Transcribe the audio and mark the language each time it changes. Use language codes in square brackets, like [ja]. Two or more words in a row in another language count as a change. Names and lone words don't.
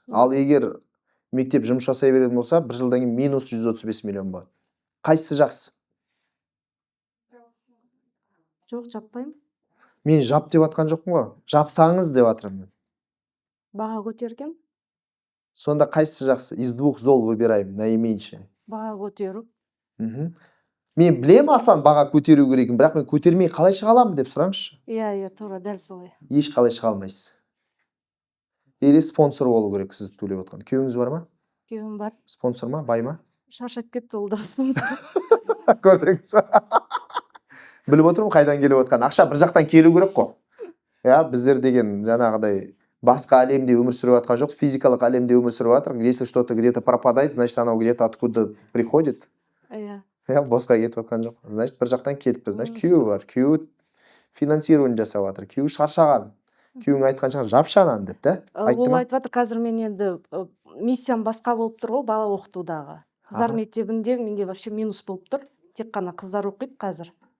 [kk] Ал егер мектеп жұмыс жасай беретін болса, бір жылдан кейін минус 135 миллион болады. Қайсысы жақсы? Жоқ, жаппаймын. Мен жап деп атқан жоқпын ғой. Жапсаңыз деп атырмын. Баға көтерген. Сонда қайсысы жақсы? [ru] Из двух зол выбираем наименьшее. [kk] Баға көтеру. Мен білем Аслан баға көтеру керегін, бірақ мен көтермей қалай шыға аламын деп сұраңызшы. Иә, тура дәл солай. Еш қалай шыға алмайсыз. Или спонсор болу керек сіз төлеп отқан. Күйеуіңіз бар ма? Күйеуім бар. Спонсор ма, бай ма? Шаршап кетті ол да спонсор. Көрдіңіз ба? Біліп отырмын қайдан келіп отқан. Ақша бір жақтан келу керек қой. Я, біздер деген жаңағыдай басқа әлемде өмір сүріп жатқан жоқ, физикалық әлемде өмір сүріп жатыр. [ru] Если что-то где-то пропадает, значит, оно где-то откуда приходит. [kk] Иә. Я босқа кетіп жатқан жоқ. Значит, бір жақтан келіппіз. Значит, күйеуі бар. Күйеуі финансирование жасап жатыр. Күйеуі шаршаған. Күйеуің айтқан шығар, жапшы ананы деп, та? Ол айтып жатыр, қазір мен енді миссиям басқа болып тұр ғой, бала оқытудағы. Қыздар мектебінде менде вообще минус болып тұр. Тек қана қыздар оқиды қазір.